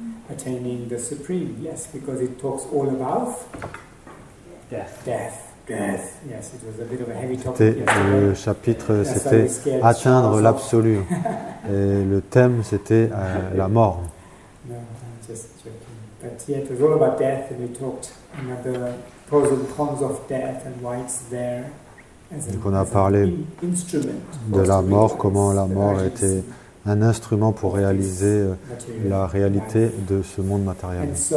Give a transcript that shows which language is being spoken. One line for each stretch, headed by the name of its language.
English: Attaining the Supreme, yes, because it talks all about death. Yes, it was a bit of a heavy topic.
French: Le chapitre, c'était atteindre l'absolu. Et le thème, c'était la mort.
English: No, I'm just joking. But yeah, it was all about death, and we talked the pros and cons of death and why it's there.
French: Donc on a parlé de la mort, comment la mort était un instrument pour réaliser la réalité de ce monde matériel.